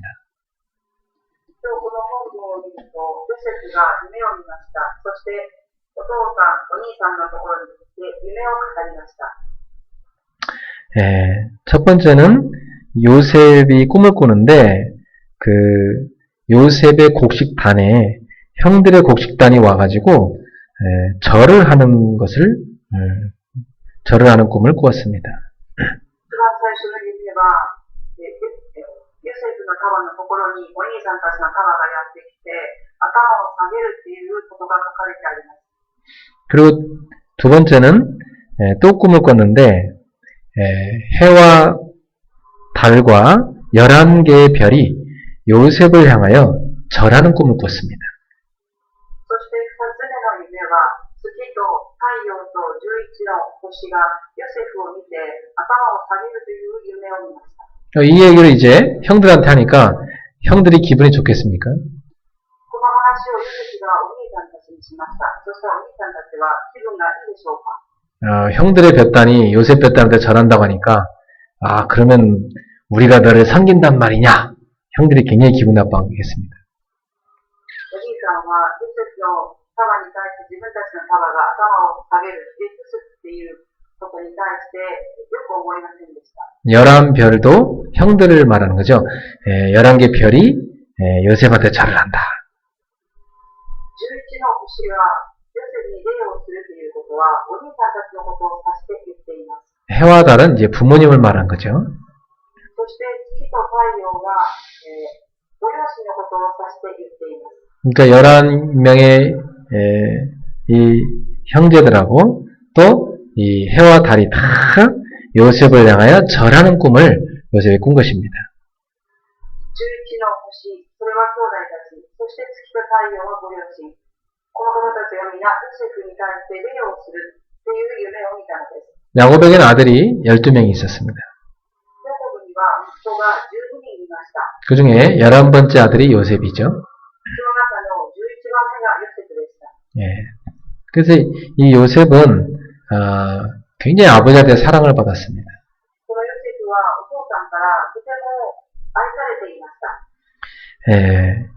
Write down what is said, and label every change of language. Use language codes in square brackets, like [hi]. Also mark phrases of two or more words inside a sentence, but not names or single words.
[ja] 今日この本文を見ると、ヨセフが夢を見ました。そしてお父さん、お兄さんのところに行って夢を語りました。 [ko] 첫 번째는 요셉이 꿈을 꾸는데 그 요셉의 곡식단에 형들의 곡식단이 와가지고 절을 하는 꿈을 꾸었습니다. [ja] 一番最初の夢は、ヨセフの川のところにお兄さんたちの川がやってきて、頭を下げるということが書かれてあります。 [ko] 그리고 두 번째는 또 꿈을 꿨는데 해와 달과 11개의 별이 요셉을 향하여 절하는 꿈을 꿨습니다. [ja] そして2つ目の夢は、月と太陽と11の星がヨセフを見て頭を下げるという夢を見ました。 [ko] 이 얘기를 이제 형들한테 하니까 형들이 기분이 좋겠습니까? [ja] この話をヨセフがお兄さんたちにしました。そしたらお兄さんたちは気分がいいでしょうか？ [ko] 형들의 볕단이 요셉 볕단한테 절한다고 하니까 그러면 우리가 너를 섬긴단 말이냐? 형들이 굉장히 기분 나빠하겠습니다. [ja] おじいさんはヨセフの束に対して自分たちの束が頭を下げる、リクスっていうことに対してよく思いませんでした。 [ko] 11별도 형들을 말하는 거죠. 11개 별이 요셉한테 절을 한다. [ja] 11 の星がヨセフに礼をするということは、お兄さんたちのことを指して言っています。 [ko] 해와 달은 이제 부모님을 말하는 거죠. [ja] そして月と太陽が、ご両親のことを指して言っています。 [ko] 그러니까 11명의 이 형제들하고 또 이 해와 달이 다 요셉을 향하여 절하는 꿈을 요셉이 꾼 것입니다. [ja] 11 の星、それは兄弟たち、そして月と太陽はご両親。この方たちが皆ヨセフに対して礼をするという夢を見たのです。 [ko] 야곱에게는 아들이 12명이 있었습니다. [ja] ヤコブには息子が12人いました。 [ko] 그 중에 11번째 아들이 요셉이죠. [ja] その中の11番目がヨセフでした。 [ko] 그래서 이 요셉은 굉장히 아버지한테 사랑을 받았습니다. [ja] このヨセフはお父さんからとても愛されていました。